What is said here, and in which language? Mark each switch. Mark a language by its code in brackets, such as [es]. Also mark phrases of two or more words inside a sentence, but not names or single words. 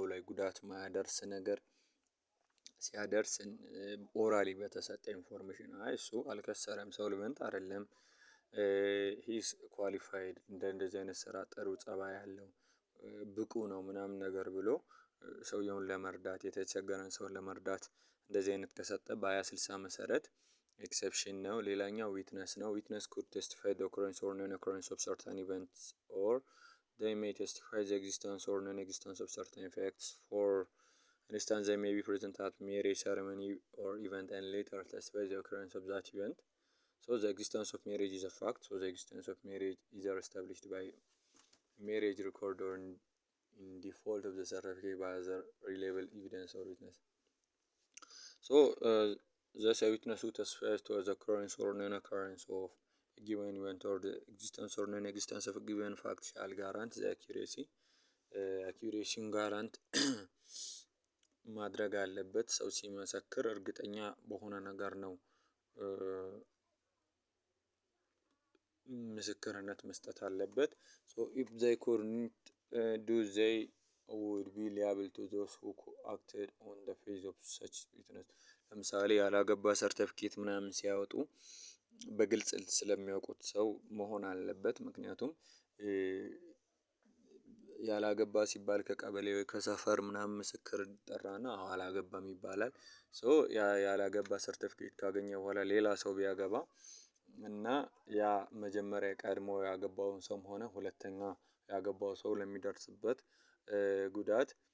[am] ላይ ጉዳት ማያደርስ ነገር ሲያደርስ ኦራሊ በተሰጠ ኢንፎርሜሽን አይ እሱ አልከሰረም ሶልቨንት አይደለም [en] he's qualified [am] እንደዚህ አይነት ስራ ጥሩ ፀባይ ያለው ብቁ ነው ምናምን ነገር ብሎ ሰውየውን ለመርዳት የተቸገረን ሰው ለመርዳት እንደዚህ አይነት ከሰጠ በ2060 መሰረት ኤክሰፕሽን ነው። ሌላኛው ዊትነስ ነው። ዊትነስ [en] could testify the occurrence or non-occurrence of certain events or they may testify the existence or non-existence of certain effects. For instance, they may be present at marriage ceremony or event and later testify the occurrence of that event. So the existence of marriage is a fact. So the existence of marriage is either established by marriage record or in default of the certificate by other reliable evidence or witness. So thus a witness who testifies to the occurrence or non-occurrence of a given event or the existence or non-existence of a given fact shall guarantee the accuracy. accuracy guarantee [am] ማድረግ አለበት። ሰው ሲመሰክር እርግጠኛ በሆነ ነገር ነው ምስክርነት መስጠት አለበት። [en] so if they couldn't do they would be liable to those who acted on the face of such witness. [am] ለምሳሌ ያላገባ ሰርተፍኬት ምናምን ሲያወጡ በግልጽ ስለሚያውቁት ሰው መሆን አለበት። ምክንያቱም ያላገባ ሲባል ከቀበሌ ወይ ከሰፈር ምናምን ምስክር ይጠራና አላገባም ይባላል። ሶ ያላገባ ሰርተፍኬት ካገኘ በኋላ ሌላ ሰው ቢያገባ እና ያ መጀመሪያ ቀድሞ ያገባውን ሰውም ሆነ ሁለተኛ ያገባው ሰው ለሚደርስበት ጉዳት